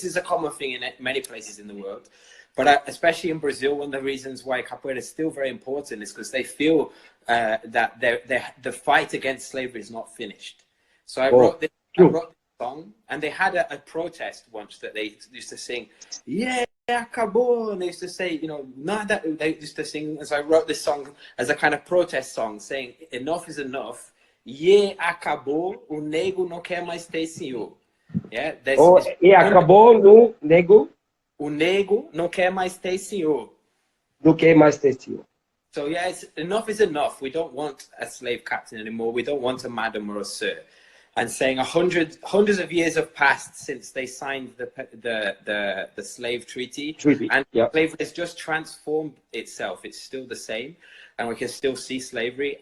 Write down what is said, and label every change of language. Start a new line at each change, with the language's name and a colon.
English: This is a common thing in many places in the world. But especially in Brazil, one of the reasons why capoeira is still very important is because they feel that the fight against slavery is not finished. So I wrote this song, and they had a protest once that they used to sing, yeah, acabou, and they used to say, you know, not that they used to sing. And so I wrote this song as a kind of protest song, saying enough is enough.
Portuguese: Yeah, acabou, o nego não quer mais ter senhor.
English: Yeah,
Portuguese: acabou no nego. O nego não quer mais ter senhor. Não quer mais ter senhor.
English: So yeah, enough is enough. We don't want a slave captain anymore. We don't want a madam or a sir. And saying hundreds of years have passed since they signed the slave treaty. And slavery has just transformed itself. It's still the same, and we can still see slavery.